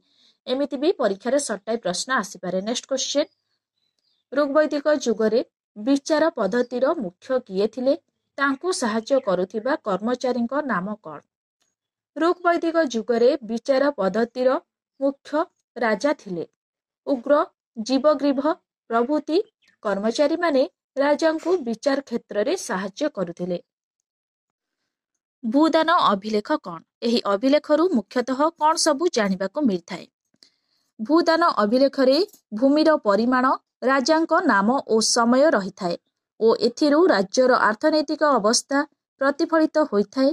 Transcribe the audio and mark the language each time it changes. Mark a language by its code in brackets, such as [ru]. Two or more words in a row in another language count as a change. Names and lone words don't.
[or] ଏମିତି ଭି ପରୀକ୍ଷା ରେ ସେଟାଇ ପ୍ରଶ୍ନ ଆସି ପାରେ। [en] next question, [or] ଋଗ୍‌ବୈଦିକ ଯୁଗରେ ବିଚାର ପଦ୍ଧତିର ମୁଖ୍ୟ କିଏ ଥିଲେ? ତାଙ୍କୁ ସାହାଯ୍ୟ କରୁଥିବା କର୍ମଚାରୀଙ୍କ ନାମ କଣ? ଋଗ୍‌ବୈଦିକ ଯୁଗରେ ବିଚାର ପଦ୍ଧତିର ମୁଖ୍ୟ ରାଜା ଥିଲେ। ଉଗ୍ର, ଜୀବଗ୍ରୀବ ପ୍ରଭୃତି କର୍ମଚାରୀ ମାନେ ରାଜାଙ୍କୁ ବିଚାର କ୍ଷେତ୍ର ରେ ସାହାଯ୍ୟ କରୁଥିଲେ। ଭୂଦାନ ଅଭିଲେଖ କଣ? ଏହି ଅଭିଲେଖରୁ ମୁଖ୍ୟତଃ କଣ ସବୁ ଜାଣିବାକୁ ମିଳିଥାଏ? ଭୂଦାନ ଅଭିଲେଖ ରେ ଭୂମିର ପରିମାଣ, ରାଜାଙ୍କ ନାମ ଓ ସମୟ ରହି ଥାଏ ଓ ଏଥିରୁ ରାଜ୍ୟର ଅର୍ଥନୈତିକ ଅବସ୍ଥା ପ୍ରତିଫଳିତ ହୋଇଥାଏ।